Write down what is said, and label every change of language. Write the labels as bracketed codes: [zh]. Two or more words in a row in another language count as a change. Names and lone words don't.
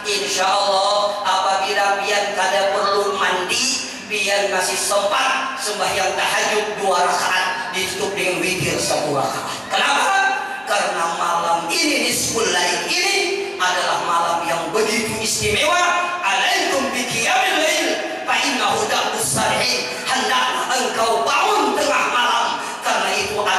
[ar] إن شاء الله [bjn] apabila pian kada perlu mandi, pian masih sempat sembahyang tahajud 2 rakaat ditutup dengan witir 1 rakaat. Kenapa? Karena malam ini, [ar] نصف الليل [bjn] ini adalah malam yang begitu istimewa. [ar] عليكم بقيام الليل فإنه دأب الصالحين. [id] Hendaklah engkau bangun tengah malam, karena itu